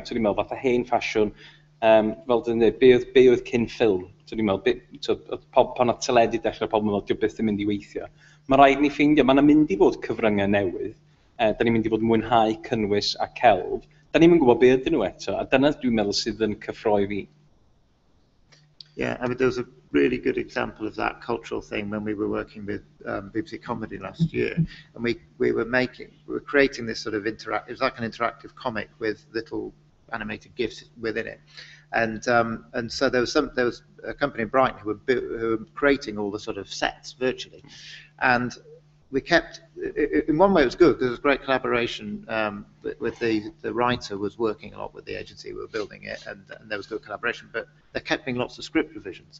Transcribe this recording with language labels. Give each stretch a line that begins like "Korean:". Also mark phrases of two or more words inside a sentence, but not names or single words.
Welsh: Dwi'n meddwl, fatha hen ffasiwn, fel dyn ni, be oedd cyn ffilm? Dwi'n meddwl, pan oedd teledu dechrau pobl yn meddwl, diw beth yn mynd i weithio. Mae rhaid ni ffeindio, mae'n mynd i fod cyfryngau newydd. Da ni'n mynd i fod mwynhau cynnwys a celf. Da ni'n mynd gwybod be ydyn nhw eto, a dyna dwi'n meddwl sydd yn cyffroi fi.
English: Yeah, I mean, there was a really good example of that cultural thing when we were working with BBC Comedy last year, and we were creating this sort of it was like an interactive comic with little animated GIFs within it, and so there was a company in Brighton who were creating all the sort of sets virtually, and we kept, in one way it was good because there was great collaboration with the writer was working a lot with the agency who were building it, and there was good collaboration, but they kept being lots of script revisions.